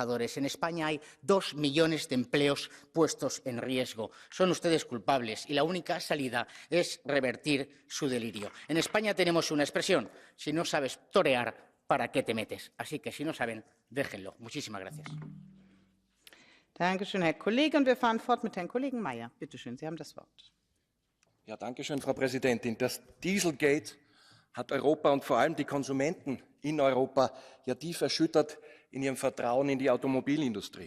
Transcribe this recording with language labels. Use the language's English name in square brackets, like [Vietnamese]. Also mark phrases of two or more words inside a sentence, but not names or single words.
[Spanish] En España hay 2 millones de empleos puestos en riesgo. Son ustedes culpables y la única salida es revertir su delirio. En España tenemos una expresión: si no sabes torear, ¿para qué te metes? Así que si no saben, déjenlo. Muchísimas gracias. [German] Danke schön, Herr Kollege. Und wir fahren fort mit Herrn Kollegen Mayer. Bitte schön, Sie haben das Wort. Ja, danke schön, Frau Präsidentin. Das Dieselgate hat Europa und vor allem die Konsumenten in Europa ja tief erschüttert in ihrem Vertrauen in die Automobilindustrie.